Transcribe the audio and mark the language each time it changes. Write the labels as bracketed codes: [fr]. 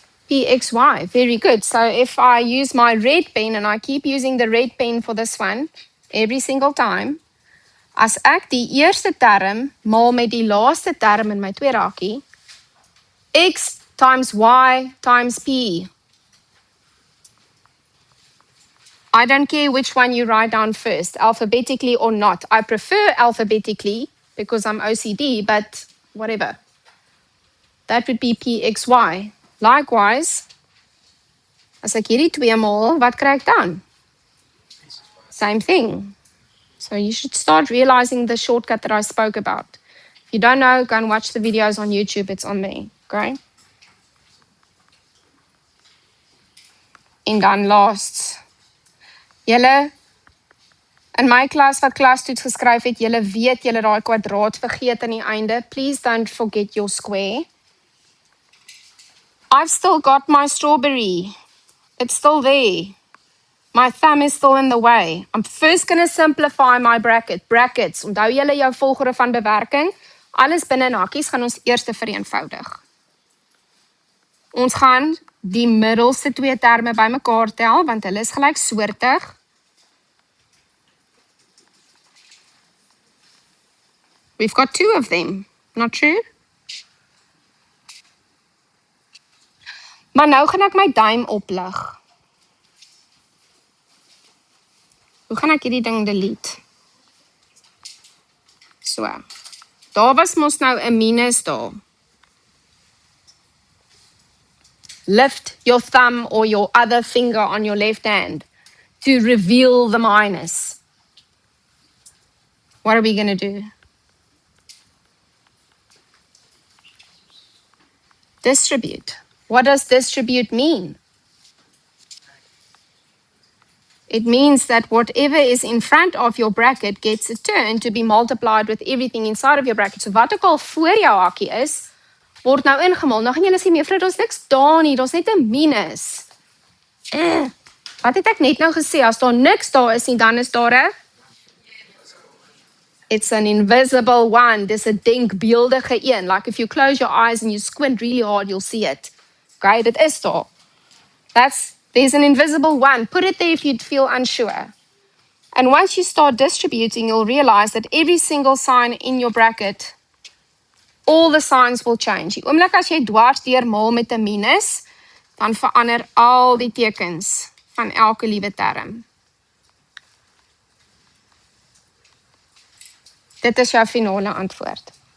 [en] PXY, very good. So if I use my red pen and I keep using the red pen for this one every single time, [af] as ek die eerste term maal met die laaste term in my tweede hakie, [en] X times Y times P. I don't care which one you write down first, alphabetically or not. I prefer alphabetically because I'm OCD, but whatever. That would be PXY. [af] Likewise, as ek hierdie twee maal, wat kry ek dan? [en] Same thing. So you should start realizing the shortcut that I spoke about. If you don't know, go and watch the videos on YouTube. It's on there. Okay? [af] En dan last. Julle in my klas wat klastoets geskryf het, julle weet julle daai kwadraat vergeet aan die einde. [en] Please don't forget your square. I've still got my strawberry. It's still there. My thumb is still in the way. I'm first going to simplify my bracket. Brackets. [af] Onthou julle jou volgorde van bewerking. Alles binne in hakies gaan ons eers vereenvoudig. Ons gaan die middelste twee terme bymekaar tel want hulle is gelyksoortig. [en] We've got two of them. Not true? [af] Maar nou gaan ek my duim oplig. Hoe gaan ek hierdie ding delete? So. Daar was mos nou 'n minus daar. [en] Lift your thumb or your other finger on your left hand to reveal the minus. What are we going to do? Distribute. What does distribute mean? It means that whatever is in front of your bracket gets a turn to be multiplied with everything inside of your bracket. [af] So wat ook al voor jou hakie is, word nou ingemaal. Nou gaan julle sê, mevrou, daar's niks daar nie, daar's net 'n minus. Wat het ek net nou gesê? As daar niks daar is nie, dan is daar 'n [en] It's an invisible one. [af] Dis 'n denkbeeldige een. [en] Like if you close your eyes and you squint really hard, you'll see it. Okay, [af] dit is daar. [en] There's an invisible one. Put it there if you feel unsure. And once you start distributing, you'll realize that every single sign in your bracket, all the signs will change. [af] Die oomblik as jy dwars deurmaal met 'n minus, dan verander al die tekens van elke liewe term. Dit is jou finale antwoord.